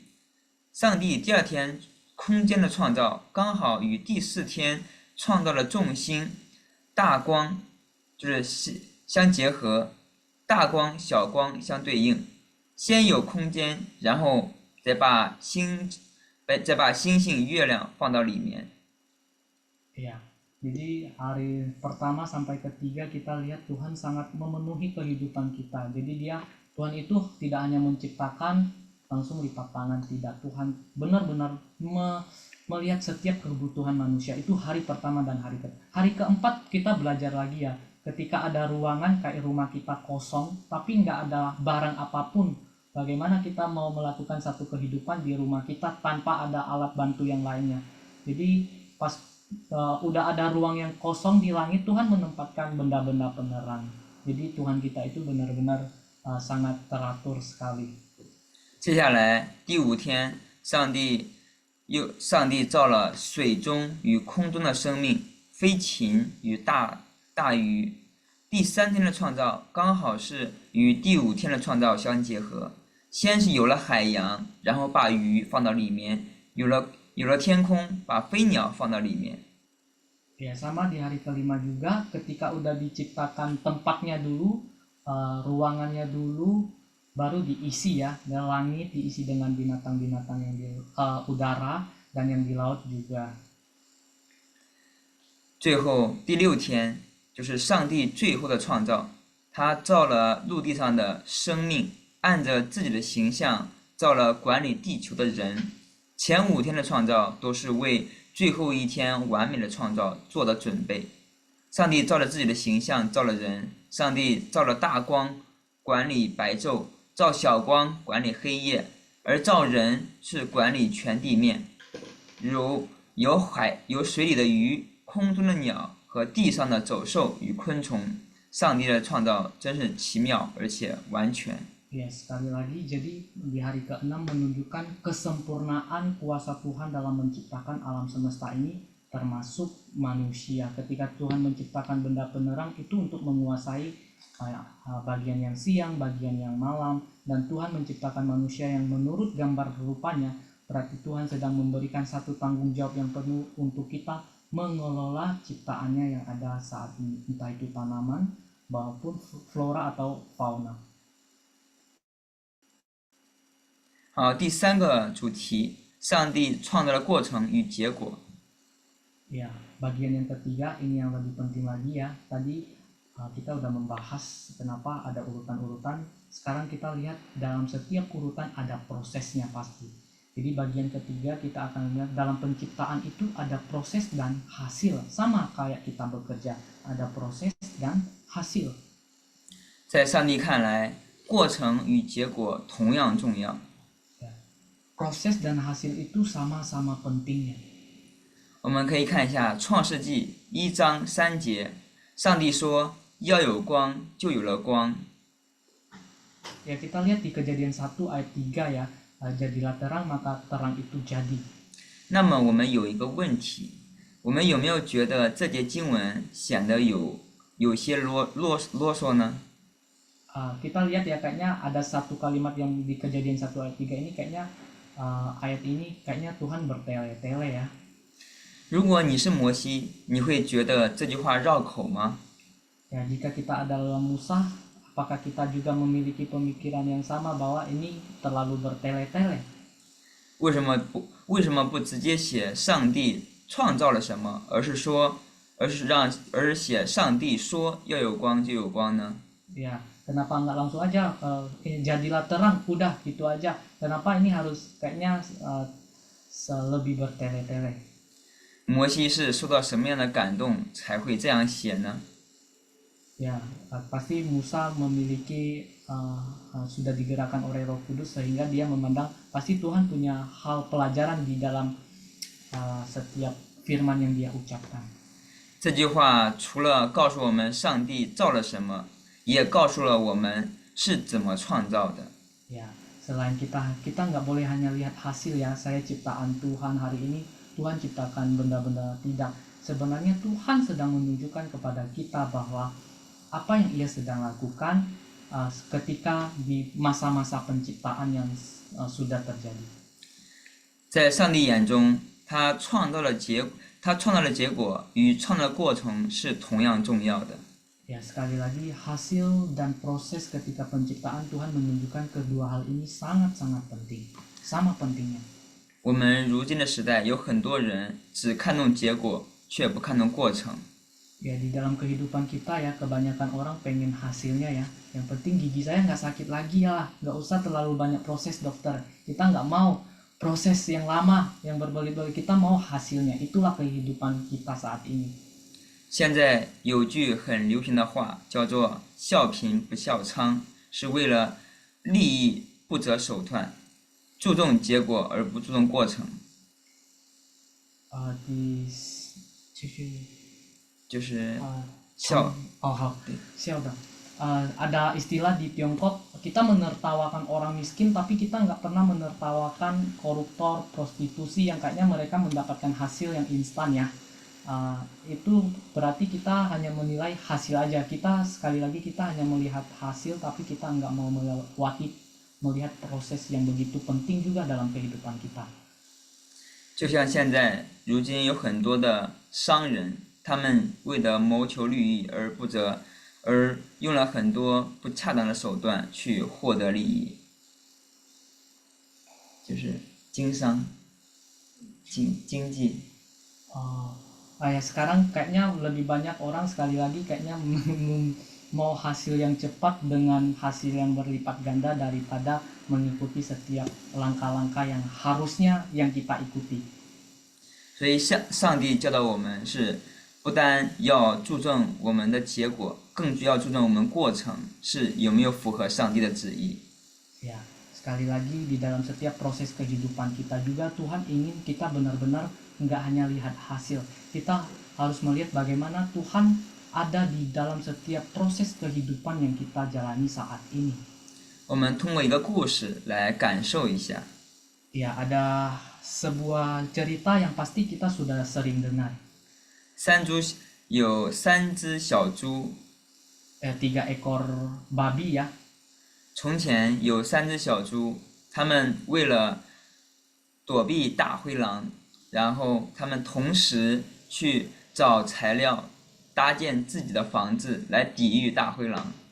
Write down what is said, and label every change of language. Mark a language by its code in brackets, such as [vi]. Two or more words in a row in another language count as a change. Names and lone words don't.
[zh] 上帝第2天空间的创造刚好与第4天创造了众星大光就是相结合，大光小光相对应，先有空间，然后再把星星月亮放到里面。 [id] Ya, jadi hari pertama sampai ketiga kita lihat Tuhan sangat memenuhi kehidupan kita. Jadi Tuhan itu tidak hanya menciptakan langsung lipat tangan, tidak. Tuhan benar-benar melihat setiap kebutuhan manusia. Itu hari pertama dan hari keempat kita belajar lagi ya. Ketika ada ruangan kayak rumah kita kosong, tapi nggak ada barang apapun. Bagaimana kita mau melakukan satu kehidupan di rumah kita tanpa ada alat bantu yang lainnya. Jadi pas udah ada ruang yang kosong di langit, Tuhan menempatkan benda-benda penerang. Jadi Tuhan kita itu benar-benar sangat teratur sekali. [zh] 接下来第5天，上帝造了水中与空中的生命，飞禽与大鱼。第3天的创造刚好是与第5天的创造相结合，先是有了海洋，然后把鱼放到里面，有了天空，把飞鸟放到里面。 [id] Ya, sama di hari kelima juga ketika udah diciptakan tempatnya dulu, ruangannya dulu, baru diisi ya, dan langit diisi dengan binatang-binatang yang di udara dan yang di laut juga. [zh] 最后第6天就是上帝最后的创造，他造了陆地上的生命，按着自己的形象造了管理地球的人。前5天的创造都是为最后1天完美的创造做的准备。上帝照着自己的形象造了人，上帝造了大光管理白昼，造小光管理黑夜，而造人是管理全地面，如有水里的鱼，空中的鸟和地上的走兽与昆虫。上帝的创造真是奇妙而且完全。 [id] Ya, sekali lagi, jadi di hari ke-6 menunjukkan kesempurnaan kuasa Tuhan dalam menciptakan alam semesta ini, termasuk manusia. Ketika Tuhan menciptakan benda penerang itu untuk menguasai bagian yang siang, bagian yang malam, dan Tuhan menciptakan manusia yang menurut gambar rupanya. Berarti Tuhan sedang memberikan satu tanggung jawab yang penuh untuk kita mengelola ciptaannya yang ada saat ini, entah itu tanaman maupun flora atau fauna. [zh] 好，第3个主题，上帝创造的过程与结果。 [id] Ya, bagian yang ketiga ini yang lebih penting lagi ya. Tadi kita udah membahas kenapa ada urutan-urutan. Sekarang kita lihat dalam setiap urutan ada prosesnya pasti. Jadi bagian ketiga kita akan lihat dalam penciptaan itu ada proses dan hasil. Sama kayak kita bekerja, ada proses dan hasil. [zh] 在上帝看来，过程与结果同样重要。 [id] Proses dan hasil itu sama-sama pentingnya. [zh] 我们可以看一下《创世纪》1章3节，上帝说要有光，就有了光。 [id] Ya, kita lihat di Kejadian 1 ayat 3 ya, jadilah terang maka terang itu jadi. [zh] 那么我们有一个问题，我们有没有觉得这节经文显得有些啰嗦呢？ [id] Kita lihat ya, kayaknya ada satu kalimat yang di Kejadian 1 ayat 3 ini kayaknya ayat ini kayaknya Tuhan bertele-tele ya. [zh] 如果你是摩西，你会觉得这句话绕口吗？ [id] Ya, jika kita adalah Musa, apakah kita juga memiliki pemikiran yang sama bahwa ini terlalu bertele-tele? [zh] 为什么不直接写上帝创造了什么，而是写上帝说要有光就有光呢？ [id] Ya, kenapa nggak langsung aja jadilah terang, udah gitu aja. Kenapa ini harus kayaknya lebih bertele-tele? [zh] 摩西是受到什么样的感动才会这样写呢？ [id] Ya, pasti Musa memiliki sudah digerakkan oleh Roh Kudus sehingga dia memandang pasti Tuhan punya hal pelajaran di dalam setiap firman yang dia ucapkan. [zh] 这句话除了告诉我们上帝造了什么，也告诉了我们是怎么创造的。 [id] Ya, selain kita nggak boleh hanya lihat hasil ya, saya ciptaan Tuhan hari ini, Tuhan ciptakan benda-benda, tidak. Sebenarnya Tuhan sedang menunjukkan kepada kita bahwa apa yang Ia sedang lakukan ketika di masa-masa penciptaan yang sudah terjadi. [zh] 在上帝眼中，他创造的结果与创造的过程是同样重要的。 [id] Ya, sekali lagi hasil dan proses ketika penciptaan Tuhan menunjukkan kedua hal ini sangat-sangat penting, sama pentingnya. [zh] 我们如今的时代有很多人只看重结果，却不看重过程。 [id] Ya, di dalam kehidupan kita ya, kebanyakan orang pengen hasilnya ya. Yang penting gigi saya nggak sakit lagi ya, nggak usah terlalu banyak proses dokter. Kita nggak mau proses yang lama, yang berbelit-belit, kita mau hasilnya. Itulah kehidupan kita saat ini. [zh] 现在有句很流行的话叫做“笑贫不笑娼”，是为了利益不择手段，注重结果而不注重过程。就是笑。 [id] Oh, siap dah. Ada istilah di Tiongkok, kita menertawakan orang miskin tapi kita nggak pernah menertawakan koruptor, prostitusi yang kayaknya mereka mendapatkan hasil yang instan ya. Itu berarti kita hanya menilai hasil aja. Kita sekali lagi kita hanya melihat hasil tapi kita nggak mau melihat proses yang begitu penting juga dalam kehidupan kita. [zh] 就像现在如今有很多的商人，他们为了谋求利益而用了很多不恰当的手段去获得利益，就是经商、经济。 [id] Ya sekarang kayaknya lebih banyak orang sekali lagi kayaknya mau hasil yang cepat dengan hasil yang berlipat ganda daripada mengikuti setiap langkah-langkah yang harusnya yang kita ikuti. [zh] 所以上帝教导我们是不单要注重我们的结果，更要注重我们过程是有没有符合上帝的旨意。 [id] Ya, sekali lagi di dalam setiap proses kehidupan kita juga Tuhan ingin kita benar-benar nggak hanya lihat hasil. Kita harus melihat bagaimana Tuhan ada di dalam setiap proses kehidupan yang kita jalani saat ini. [zh] 我们通过一个故事来感受一下。 [id] Ya, ada sebuah cerita yang pasti kita sudah sering dengar. [zh] 有三只小猪。 [id] 3 ekor babi ya. [zh] 从前有三只小猪，它们为了躲避大灰狼，然后它们同时去找材料，搭建自己的房子来抵御大灰狼。